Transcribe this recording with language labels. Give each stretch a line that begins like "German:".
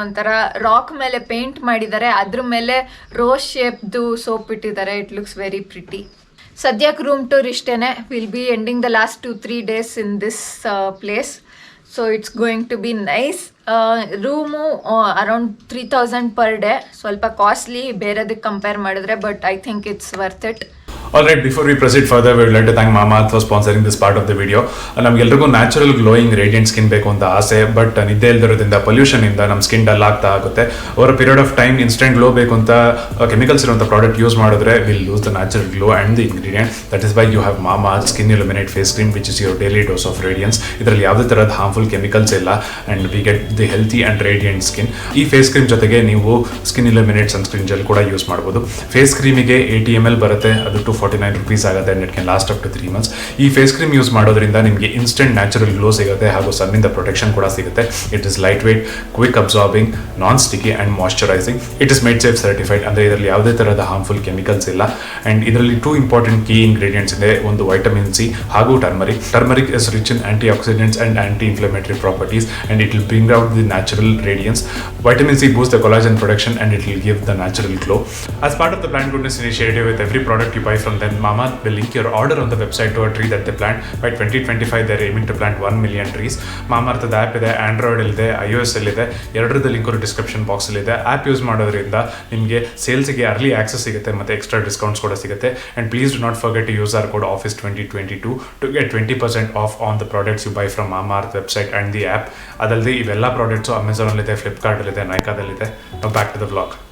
Kannada: ಒಂಥರ ರಾಕ್ ಮೇಲೆ ಪೇಂಟ್ ಮಾಡಿದ್ದಾರೆ, ಅದ್ರ ಮೇಲೆ ರೋಸ್ ಶೇಪ್ದು ಸೋಪ್ ಇಟ್ಟಿದ್ದಾರೆ.
English: It looks very pretty.
Kannada: ಸದ್ಯಕ್ಕೆ room tour ಇಷ್ಟೇನೆ.
English: Will be ending the last 2-3 days in this place. So it's going to be nice. Room around 3000 per day.
Kannada: ಸ್ವಲ್ಪ costly ಬೇರೆದಕ್ಕೆ compare ಮಾಡಿದ್ರೆ,
English: But I think it's worth it. Alright, before we proceed further, we would like to thank Mamaearth for sponsoring this part of the video.
Kannada: ನಮಗೆಲ್ರಿಗೂ natural glowing radiant skin ಬೇಕು ಅಂತ ಆಸೆ,
English: but ನಿದ್ದೆ
Kannada: ಇಲ್ದಿರೋದ್ರಿಂದ, pollution ಇಂದ ನಮ್ಮ skin dull ಆಗ್ತಾ ಆಗುತ್ತೆ.
English: over a period of time
Kannada: instant glow ಬೇಕು ಅಂತ ಕೆಮಿಕಲ್ಸ್ ಇರುವಂಥ ಪ್ರಾಡಕ್ಟ್ ಯೂಸ್ ಮಾಡಿದ್ರೆ
English: Will lose the natural glow and the ingredient. That is why you have Mamaearth skin illuminate face cream, which is your daily dose of radiance.
Kannada: ಇದರಲ್ಲಿ ಯಾವುದೇ ಥರದ harmful chemicals ಇಲ್ಲ
English: And we get the healthy and radiant skin.
Kannada: ಈ face cream ಜೊತೆಗೆ ನೀವು skin illuminate sunscreen gel ಕೂಡ use ಮಾಡ್ಬೋದು. Face ಕ್ರೀಮಿಗೆ 80 ml ಬರುತ್ತೆ, ಅದು 249 rupees ಆಗುತ್ತೆ.
English: and it can last up to 3 months.
Kannada: ಈ ಫೇಸ್ ಕ್ರೀಮ್ ಯೂಸ್ ಮಾಡೋದ್ರಿಂದ ನಿಮಗೆ ಇನ್ಸ್ಟೆಂಟ್ ನ್ಯಾಚುರಲ್ ಗ್ಲೋ ಸಿಗುತ್ತೆ, ಹಾಗೂ ಸನ್ನಿಂದ ಪ್ರೊಟೆಕ್ಷನ್ ಕೂಡ ಸಿಗುತ್ತೆ.
English: It is lightweight, quick absorbing, non sticky and moisturising. It is made safe certified,
Kannada: ಅಂದರೆ ಇದರಲ್ಲಿ ಯಾವುದೇ ಥರದ ಹಾರ್ಮ್ಫುಲ್ ಕೆಮಿಕಲ್ಸ್ ಇಲ್ಲ. ಆ್ಯಂಡ್ ಇದರಲ್ಲಿ 2 ಇಂಪಾರ್ಟೆಂಟ್ ಕೀ ಇಂಗ್ರೀಡಿಯೆಂಟ್ಸ್ ಇದೆ. ಒಂದು ವೈಟಮಿನ್ ಸಿ ಹಾಗೂ turmeric.
English: Turmeric is rich in antioxidants and anti inflammatory properties and it will bring out the natural radiance. Vitamin C boosts the collagen production and it will give the natural glow. As part of the Plant Goodness initiative, with every product you buy from them, Mamaearth will link your order on the website to a tree that they plant. By 2025, they're aiming to plant 1 million trees.
Kannada: Mamaearth app ಇದೆ, Android ಇದೆ, iOS ಇದೆ. ಎರಡರದ link description ಬಾಕ್ಸಲ್ಲಿ ಇದೆ. App use ಮಾಡೋದ್ರಿಂದ ನಿಮಗೆ ಸೇಲ್ಸ್ಗೆ early access ಸಿಗುತ್ತೆ ಮತ್ತು extra discounts ಕೂಡ ಸಿಗುತ್ತೆ.
English: And please do not forget to use our code office2022 to get 20% off on the products you buy from Mamaearth website and the app.
Kannada: ಅದಲ್ಲದೆ ಇವೆಲ್ಲ products ಅಮೆಝಾನಲ್ಲಿದೆ, ಫ್ಲಿಪ್ಕಾರ್ಟಲ್ಲಿದೆ, ನೈಕಾದಲ್ಲಿದೆ.
English: Now back to the vlog.